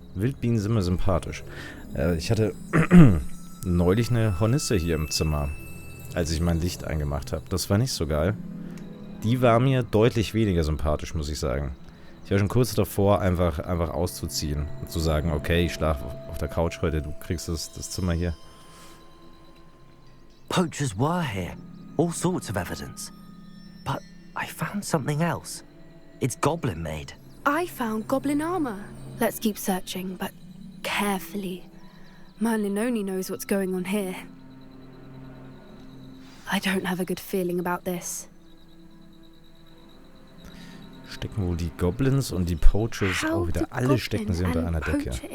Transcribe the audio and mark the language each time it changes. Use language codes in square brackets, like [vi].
[de] Wildbienen sind mir sympathisch. Ich hatte neulich eine Hornisse hier im Zimmer, als ich mein Licht angemacht habe. Das war nicht so geil. Die war mir deutlich weniger sympathisch, muss ich sagen. Ich war schon kurz davor, einfach auszuziehen und zu sagen, okay, ich schlafe auf der Couch heute, du kriegst das Zimmer hier. [en] Poachers were here. All sorts of evidence. But I found something else. It's goblin made. I found goblin armor. Let's keep searching, but carefully. Merlin only knows what's going on here. I don't have a good feeling about this. [de] stecken wohl die Goblins und die Poaches auch wieder. Alle stecken sie unter einer Decke.